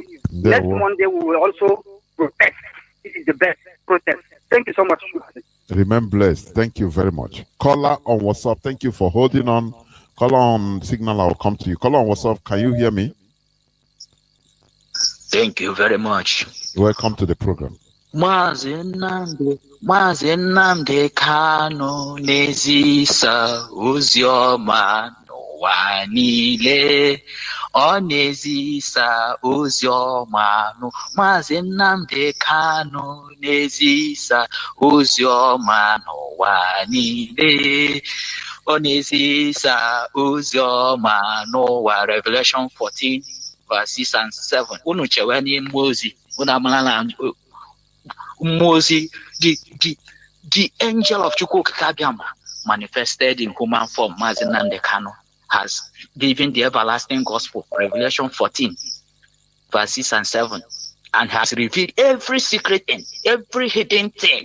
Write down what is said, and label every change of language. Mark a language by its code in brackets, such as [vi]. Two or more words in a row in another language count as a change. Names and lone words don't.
[en] Next Monday, we will also protest. This is the best protest. Thank you so much. Remain blessed. Thank you very much. Caller on WhatsApp, thank you for holding on. Caller on Signal, I'll come to you. Caller on WhatsApp, can you hear me? Thank you very much. Welcome to the program. [ig] MAZI Nnamdi Kanu n'ezisa ozi ọma n'ụwa niile. Ọ n'ezisa ozi ọma MAZI Nnamdi Kanu n'ezisa ozi ọma n'ụwa niile. Ọ n'ezisa ozi ọma n'ụwa. [en] Revelation 14 verse 6 and 7. [ig] Unu chewe n'ime ozi, unu amala na Moses, [en] the angel of Chukwukabiama manifested in human form, [ig] MAZI Nnamdi Kanu, [en] has given the everlasting gospel, Revelation 14, verse 6 and 7, and has revealed every secret thing, every hidden thing.